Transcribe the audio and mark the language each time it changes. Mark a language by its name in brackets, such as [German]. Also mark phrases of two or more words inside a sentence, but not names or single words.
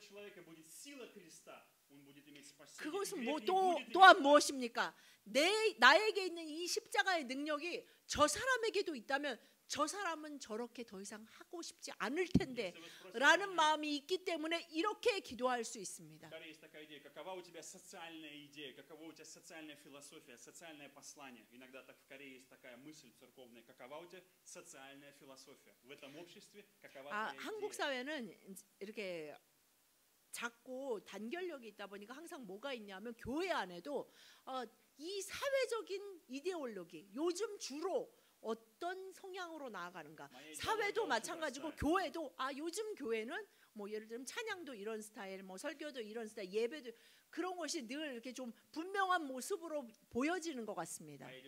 [Korean] 그것은 또한 무엇입니까? 나에게 있는 이 십자가의 능력이 저 사람에게도 있다면 저 사람은 저렇게 더 이상 하고 싶지 않을 텐데 라는 마음이 있기 때문에 이렇게 기도할 수 있습니다. [Russian] Какова у тебя социальная идея, какова у тебя социальная философия, социальное послание? Иногда так в Корее есть такая мысль церковная. Какова у тебя социальная философия? В этом обществе какова твоя идея? [Korean] 한국 사회는 이렇게 작고 단결력이 있다 보니까 항상 뭐가 있냐면 교회 안에도 이 사회적인 이데올로기 요즘 주로 어떤 성향으로 나아가는가? 사회도 마찬가지고 교회도 요즘 교회는 뭐 예를 들면 찬양도 이런 스타일, 뭐 설교도 이런 스타일, 예배도 그런 것이 늘 이렇게 좀 분명한 모습으로 보여지는 것 같습니다.